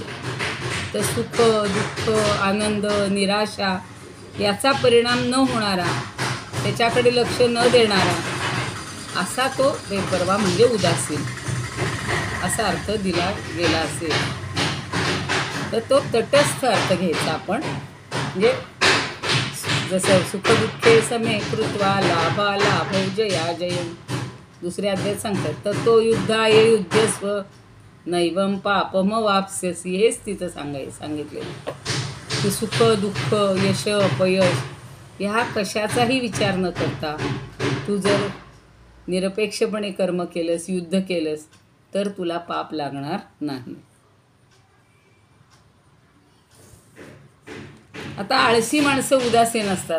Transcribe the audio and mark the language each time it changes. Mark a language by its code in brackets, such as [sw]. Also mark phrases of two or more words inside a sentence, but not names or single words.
[mr] तर सुख दुःख आनंद निराशा याचा परिणाम न होणारा, त्याच्याकडे लक्ष न देणारा असा तो बेपर्वा म्हणजे उदासीन असा अर्थ दिला गेला असेल. तर तो तटस्थ अर्थ घ्यायचा आपण. म्हणजे जसं [sa] सुखदुःखे समे कृत्वा लाभा लाभौ जया जयं, [mr] दुसऱ्या अध्यायात सांगतात. तर तो [sa] युद्धाये युद्धस्व नैवं पापम वाप्स्यसि, [mr] हेच तिथं सांगितले की सुख दुःख यश अपयश ह्या कशाचाही विचार न करता तू जर निरपेक्षपणे कर्म केलंस, युद्ध केलंस, तर तुला पाप लागणार नाही. आता आळशी माणसं उदासीन असतात.